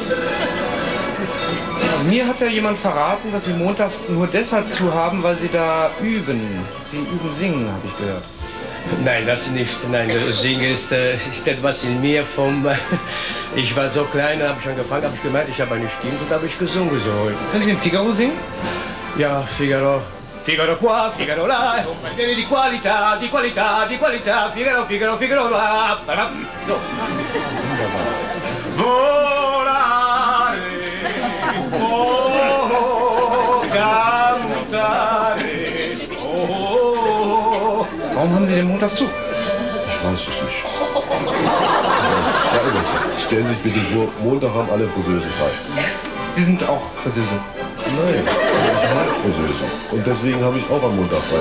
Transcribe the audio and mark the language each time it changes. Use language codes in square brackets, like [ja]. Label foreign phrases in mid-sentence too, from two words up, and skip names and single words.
[de] Mir hat ja jemand verraten, dass Sie montags nur deshalb zu haben, weil Sie da üben. Sie üben Singen, habe ich gehört. Nein, das nicht. Nein, Singen ist etwas in mir vom... Ich war so klein, habe ich angefangen, habe ich gemerkt, ich habe eine Stimme und habe ich gesungen so. Können Sie den Figaro singen? Ja, Figaro. [it] Figaro qua, Figaro là, di qualità, di qualità, di qualità, Figaro, Figaro, Figaro là. So. Volare, oh, cantare, oh. [de] Warum haben Sie den montags zu? Ich weiß es nicht. Stellen Sie sich bitte vor, Montag haben alle Friseuse frei. Sie sind auch Friseuse? Nein, ich mag Friseuse. Und deswegen habe ich auch am Montag frei.